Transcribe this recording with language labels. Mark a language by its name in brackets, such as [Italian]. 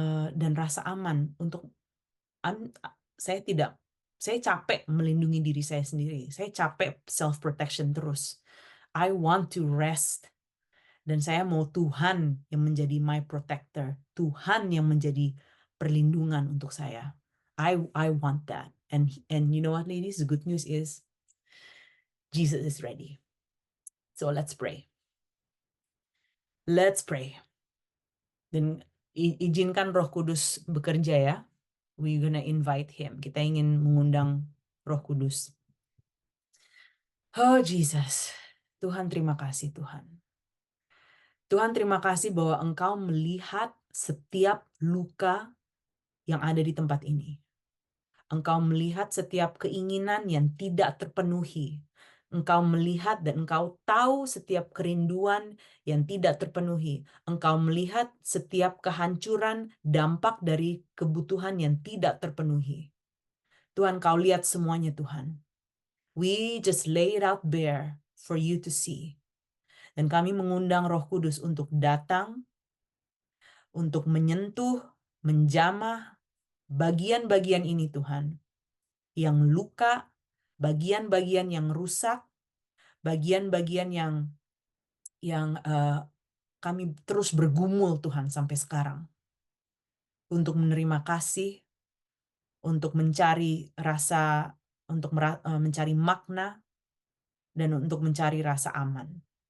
[Indonesian] Dan rasa aman untuk saya capek melindungi diri saya sendiri. Saya capek self protection terus. [English] I want to rest. [Indonesian] Dan saya mau Tuhan yang menjadi [English] my protector, [Indonesian] Tuhan yang menjadi perlindungan untuk saya. [English] I want that. And you know what, ladies? The good news is Jesus is ready. So let's pray. Let's pray. [Indonesian] Dan izinkan Roh Kudus bekerja ya. [English] We're gonna invite him. [Indonesian] Kita ingin mengundang Roh Kudus. Oh Jesus. Tuhan, terima kasih Tuhan. Tuhan, terima kasih bahwa Engkau melihat setiap luka yang ada di tempat ini. Engkau melihat setiap keinginan yang tidak terpenuhi. Engkau melihat dan engkau tahu setiap kerinduan yang tidak terpenuhi. Engkau melihat setiap kehancuran dampak dari kebutuhan yang tidak terpenuhi. Tuhan, kau lihat semuanya, Tuhan. [English] We just lay it out bare for you to see. [Indonesian] Dan kami mengundang Roh Kudus untuk datang, untuk menyentuh, menjamah bagian-bagian ini, Tuhan, yang luka, bagian-bagian yang rusak, bagian-bagian yang kami terus bergumul, Tuhan, sampai sekarang, untuk menerima kasih, untuk mencari rasa, untuk mencari makna, dan untuk mencari rasa aman.